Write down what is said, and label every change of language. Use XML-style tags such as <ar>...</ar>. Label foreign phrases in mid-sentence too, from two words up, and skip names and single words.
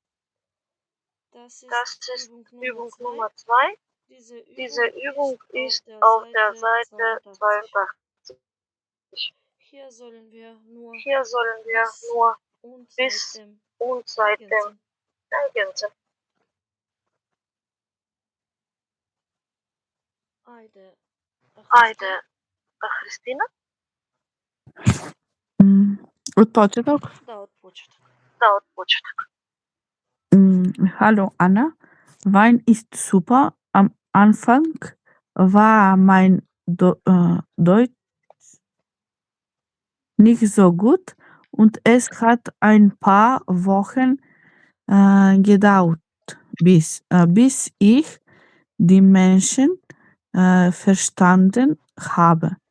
<de>Das ist Übung Nummer 2. Diese Übung ist auf der Seite 82. Hier sollen wir nur bis und seitdem ergänzen.</de> <mk>Ајде, Христина? Од почеток? Да, од почеток.</mk> <de>Hallo Anna, Wein ist super. Am Anfang war mein Deutsch nicht so gut und es hat ein paar Wochen gedauert, bis ich die Menschen verstanden habe.</de>